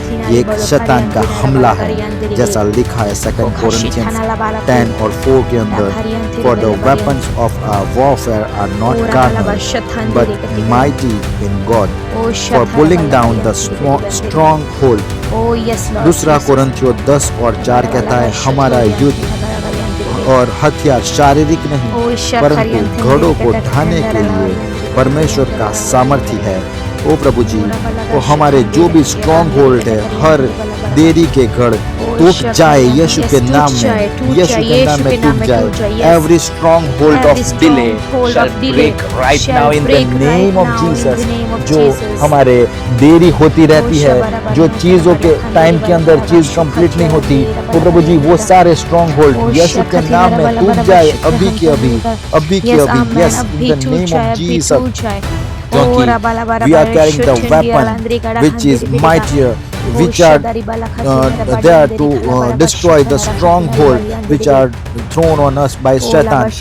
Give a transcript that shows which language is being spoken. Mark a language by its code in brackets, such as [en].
[hi] ये एक शैतान का हमला है, जैसा लिखा है 2 Corinthians 10 और 4 के अंदर, [en] For the weapons of our warfare are not carnal but mighty in God for pulling down the stronghold। [hi] दूसरा कोरिन्थियों 10 और 4 कहता है हमारा युद्ध और हथियार शारीरिक नहीं परंतु घड़ों को ढाने के लिए परमेश्वर का सामर्थ्य है। ओ प्रभु जी, वो हमारे जो भी स्ट्रॉन्ग होल्ड है, हर देरी के गढ़ टूट जाए यीशु के नाम में, यीशु के नाम में टूट जाए। [en] Every stronghold of delay shall break right now in the name of Jesus। [hi] जो हमारे देरी होती रहती है, जो चीजों के टाइम के अंदर चीज कंप्लीट नहीं होती, तो प्रभु जी वो सारे स्ट्रॉन्ग होल्ड यीशु के नाम में टूट जाए अभी के अभी, अभी के अभी। [en] Yes, in the name of Jesus. क्योंकि we are carrying the weapon which is mightier, which are there to destroy the stronghold which are thrown on us by Satan।